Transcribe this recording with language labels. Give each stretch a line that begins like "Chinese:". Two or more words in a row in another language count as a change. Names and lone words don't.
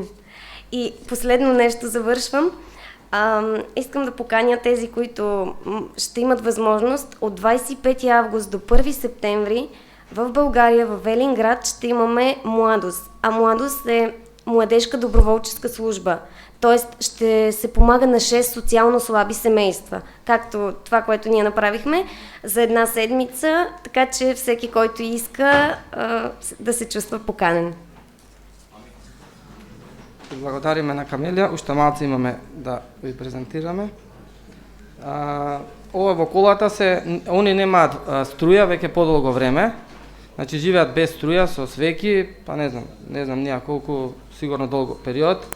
Bulgarian: И последно нещо завършвам. Искам да поканя тези, които ще имат възможност от 25 август до 1 септември в България, в Велинград, ще имаме Младост. А Младост е младежка доброволческа служба. Тоест ще се помага на 6 социално слаби семейства, както това, което ние направихме за една седмица, така че всеки, който иска, да се чувства поканен.
Macedonian: Благодариме на Камелија, уште малце имаме да ви презентираме. Ова во колата они немаат струја веќе подолго време, значи живеат без струја, со свеки, па не знам ние колку, сигурно долго период.